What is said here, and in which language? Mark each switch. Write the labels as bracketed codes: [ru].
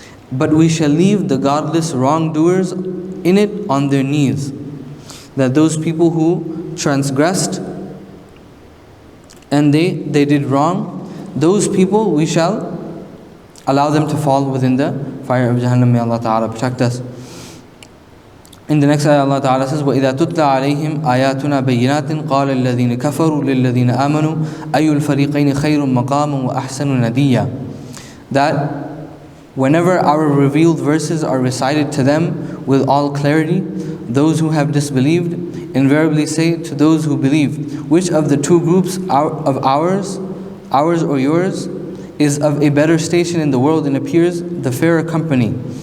[en] But we shall leave the godless wrongdoers in it on their knees. That those people who transgressed and they did wrong, those people we shall allow them to fall within the fire of Jahannam. May Allah Ta'ala protect us. In the next ayah Allah Ta'ala says, [ar] وَإِذَا تُتْلَى عَلَيْهِمْ آيَاتُنَا بَيِّنَاتٍ قَالَ الَّذِينَ كَفَرُوا لِلَّذِينَ آمَنُوا أَيُّ الْفَرِيقَيْنِ خَيْرٌ مَقَامٌ وَأَحْسَنُ نَدِيًّا. [en] That whenever our revealed verses are recited to them with all clarity, those who have disbelieved invariably say to those who believe, which of the two groups of ours or yours, is of a better station in the world and appears the fairer company.